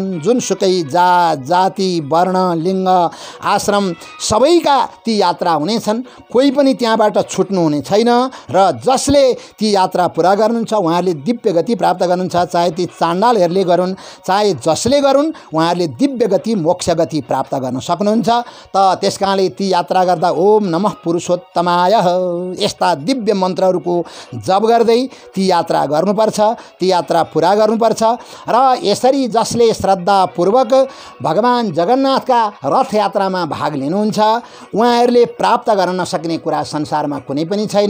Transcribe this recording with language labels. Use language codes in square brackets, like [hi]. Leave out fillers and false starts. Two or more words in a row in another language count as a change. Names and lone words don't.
[ne] जुनसुकै जाति वर्ण लिङ्ग आश्रम सबैका ती यात्रा हुनेछन्, कोही पनि त्यहाँबाट छुट्नु हुने छैन। र जसले ती यात्रा पुरा गर्नुहुन्छ उहाँहरूले दिव्य गति प्राप्त गर्नुहुन्छ, चाहे ती चाण्डालहरूले गरून् चाहे जसले गरून् उहाँहरूले दिव्य गति मोक्ष गति प्राप्त गर्न सक्नुहुन्छ। त त्यसकारणले ती यात्रा गर्दा [sa] ओम नमः पुरुषोत्तमाय [ne] यस्ता दिव्य मन्त्रहरूको जप गर्दै ती यात्रा गर्नुपर्छ, ती यात्रा पुरा गर्नुपर्छ। र यसरी जसले श्रद्धापूर्वक भगवान जगन्नाथका रथ यात्रामा भाग लिनुहुन्छ उहाँहरूले प्राप्त गर्न नसक्ने कुरा संसारमा कुनै पनि छैन।